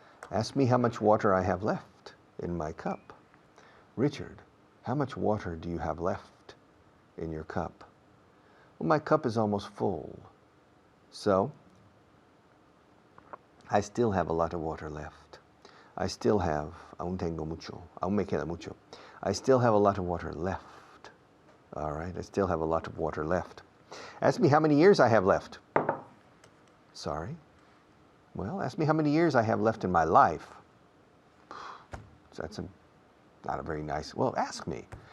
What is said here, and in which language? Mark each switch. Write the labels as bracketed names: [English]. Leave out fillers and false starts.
[English] Ask me how much water I have left in my cup. Richard, how much water do you have left in your cup? Well, my cup is almost full. So, I still have a lot of water left. I still have, [Spanish] aún tengo mucho, aún me queda mucho. [English] I still have a lot of water left. All right, I still have a lot of water left. Ask me how many years I have left. Sorry. Well, ask me how many years I have left in my life. That's not a very nice, well, ask me.